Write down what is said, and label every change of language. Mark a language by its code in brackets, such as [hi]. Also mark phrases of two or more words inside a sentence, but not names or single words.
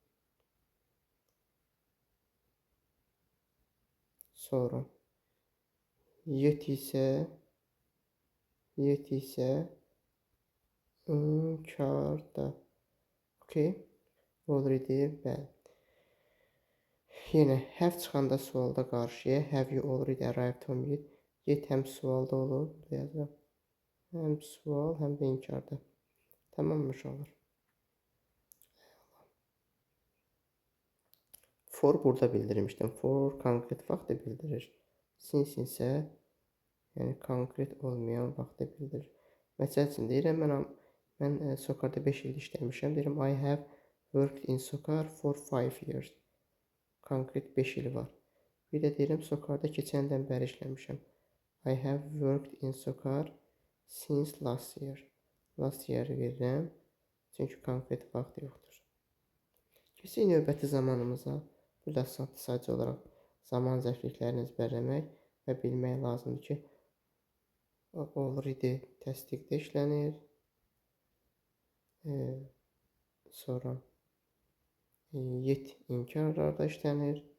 [az] Sonra yet isə inkarda. Okay. Already bəli. Yenə have çıxanda sualda qarşıya [en] have you already arrived home yet. [az] Yet həm sualda olur. Burada yazıram. Həm sual, həm də inkarda. Tamammış olur. For burada bildirmişdim. For konkret vaxtı bildirir. Since isə yəni konkret olmayan vaxtı bildirir. Məsəl üçün deyirəm, mən Socarda 5 il işləmişəm. Deyirəm, [en] I have worked in Socar for 5 years. [az] Konkret 5 il var. Bir də deyirəm, Socarda keçən ildən bəri işləmişəm. [en] I have worked in Socar since last year. Last year [az] verirəm. Çünki konkret vaxt yoxdur. Keçək növbəti zamanımıza. Burada sadəcə olaraq zaman zərfliklərini əzbərləmək və bilmək lazımdır ki, already təsdiqdə işlənir. Sonra yet inkarlarda işlənir.